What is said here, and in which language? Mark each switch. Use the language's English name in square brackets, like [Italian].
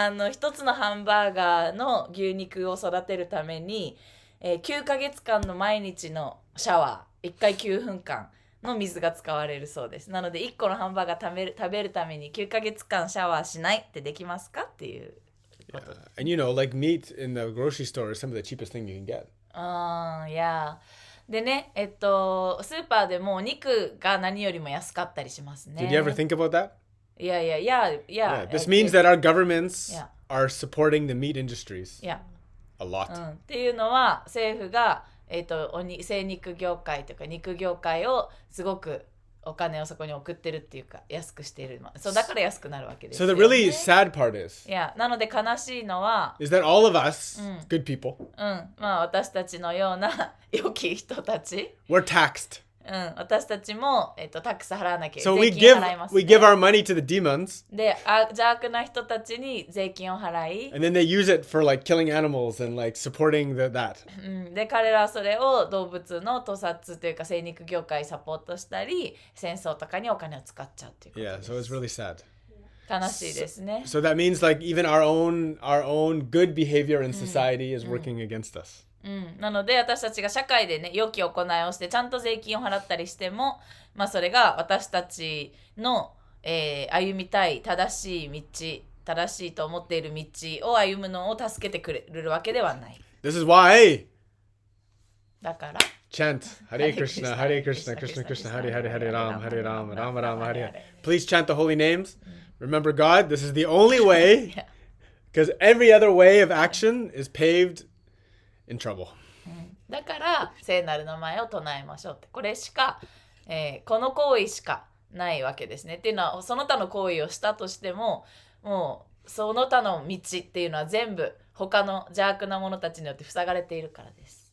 [Japanese] 一つのハンバーガーの牛肉を育てるために、9ヶ月間の毎日のシャワー、1回9分間の水が使われるそうです。なので1個のハンバーガー食べるために9ヶ月間シャワーしないってできますかっていうこと。 [English] And like meat in the grocery store is some of the cheapest thing you can get. [Japanese] いや。でね、スーパーでも肉が何よりも安かったりしますね。 [English] Did you ever think about that? Yeah. This means that our governments Yeah. are supporting the meat industries Yeah. a lot. [Japanese] っていうのは政府が、精肉業界とか肉業界をすごくお金をそこに送ってるっていうか安くしている。そうだから安くなるわけですよ [English] So [Japanese] ね。 [English] the really sad part is [Japanese] いやなので悲しいのは、 [English] that all of us, good people, [Japanese] まあ私たちのような良き人たち、 [English] we're taxed. [Japanese] 私たちも、タックス払わなきゃ [English] So we [Japanese] 税金 [English] give [Japanese] 払います、 [English] we [Japanese] ね。 [English] give our money to the demons, [Japanese] で、邪悪な人たちに税金を払い、 [English] and then they use it for like killing animals and like supporting that. [Japanese] で彼らはそれを動物の屠殺というか精肉業界サポートしたり戦争とかにお金を使っちゃうっていうこと [English] Yeah, [Japanese] です [English] so it's really sad. [Japanese] 悲しいですね。 [English] So that means like even our own good behavior in society is working against us. [Japanese] なので私たちが社会でね良き行いをしてちゃんと税金を払ったりしても、まあ、それが私たちの、歩みたい正しいと思っている道を歩むのを助けてくれるわけではない。 [English] This is why [Japanese] だから [English] chant [Sanskrit] Hare Krishna, Hare Krishna, Krishna Krishna, Hare Hare, Hare Ram, Hare Ram, Rama Rama, Hare Hare. [English] Please chant the holy names. Remember God. This is the only way, because every other way of action is paved in trouble. [Japanese] だから聖なる名前を唱えましょうって、これしか、この行為しかないわけですね。っていうのはその他の行為をしたとしてももうその他の道っていうのは全部他の邪悪な者たちによって塞がれているからです。